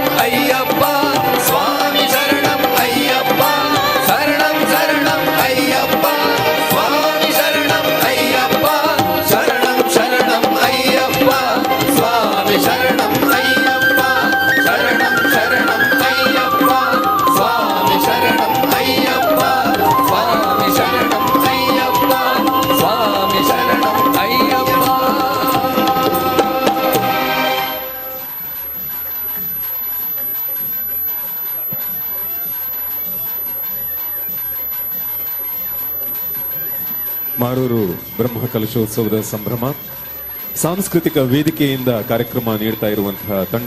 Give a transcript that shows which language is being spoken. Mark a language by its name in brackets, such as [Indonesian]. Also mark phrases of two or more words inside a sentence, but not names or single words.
[Tamil] ஐயப்பா சுவாமி சரணம் ஐயப்பா சரணம் சரணம் ஐயப்பா சுவாமி சரணம் ஐயப்பா சரணம் சரணம் ஐயப்பா சுவாமி சரணம் ஐயப்பா சரணம் சரணம் ஐயப்பா சுவாமி சரணம் ஐயப்பா சுவாமி சரணம் ஐயப்பா சுவாமி சரணம் ஐயப்பா. [Kannada] ಮಾರೂರು ಬ್ರಹ್ಮ ಕಲಶೋತ್ಸವದ ಸಂಭ್ರಮ ಸಾಂಸ್ಕೃತಿಕ ವೇದಿಕೆಯಿಂದ ಕಾರ್ಯಕ್ರಮ ನೀಡ್ತಾ ಇರುವಂತಹ ತಂಡ